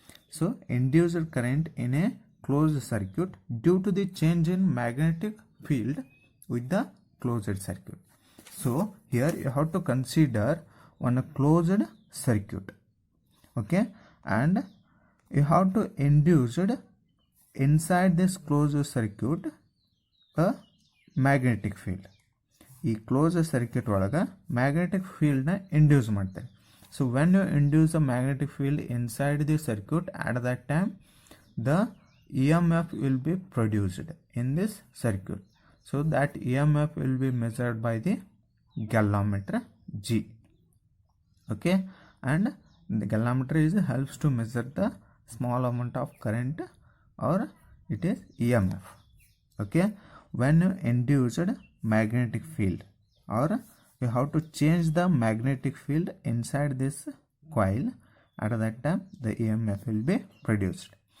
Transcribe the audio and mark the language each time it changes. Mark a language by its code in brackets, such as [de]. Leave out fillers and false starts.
[en] So induced current in a closed circuit due to the change in magnetic field with the closed circuit. So here you have to consider one closed circuit. Okay, and you have to induce inside this closed circuit a magnetic field. [kn] ಈ close circuit ಒಳಗೆ magnetic ಫೀಲ್ಡ್ನ induce ಮಾಡ್ತಾರೆ. [en] So when you induce a magnetic field inside the circuit at that time the E M F will be produced in this circuit. So that E M F will be measured by the galvanometer G. Okay, and the galvanometer is helps to measure the small amount of current or it is EMF. Okay, when you induced magnetic field or you have to change the magnetic field inside this coil, at that time the EMF will be produced.